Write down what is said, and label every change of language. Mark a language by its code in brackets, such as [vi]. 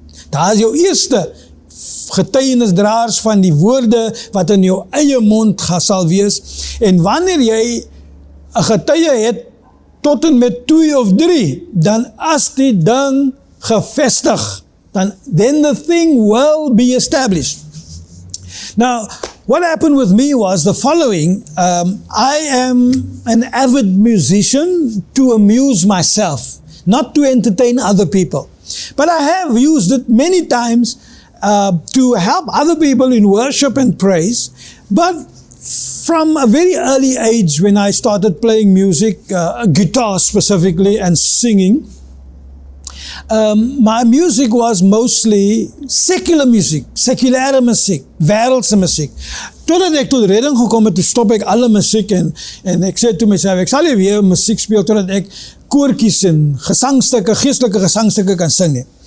[af] Daar is jou eerste getuienisdraers van die woorde wat in jou eie mond sal wees. En wanneer jy 'n getuie het tot en met 2 of 3, dan as die ding gevestig, [en] then the thing will be established. Now, what happened with me was the following. I am an avid musician to amuse myself, not to entertain other people. But I have used it many times to help other people in worship and praise. But from a very early age, when I started playing music, guitar specifically, and singing, my music was mostly secular music, [af] sekulêre musiek, wêreldse musiek. Totdat ek tot redding gekom het, toe stop ek alle musiek en ek sê toe myself, ek sal nie weer musiek speel totdat ek koortjies en gesangstukke, geestelike gesangstukke kan sing nie.